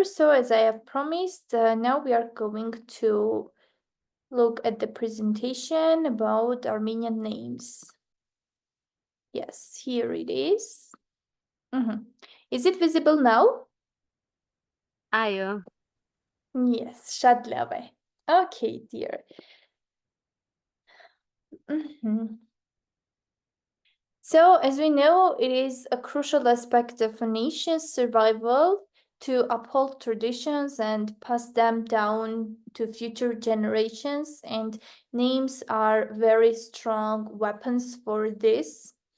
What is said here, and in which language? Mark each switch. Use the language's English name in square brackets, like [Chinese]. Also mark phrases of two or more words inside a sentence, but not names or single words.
[English] So as I have promised, now we are going to look at the presentation about Armenian names. Yes, here it is. Is it visible now? [Armenian] Ayo. [English] Yes, [Armenian] շատ լավ է. [English] Okay, dear. So, as we know, it is a crucial aspect of a nation's survival to uphold traditions and pass them down to future generations, and names are very strong weapons for this.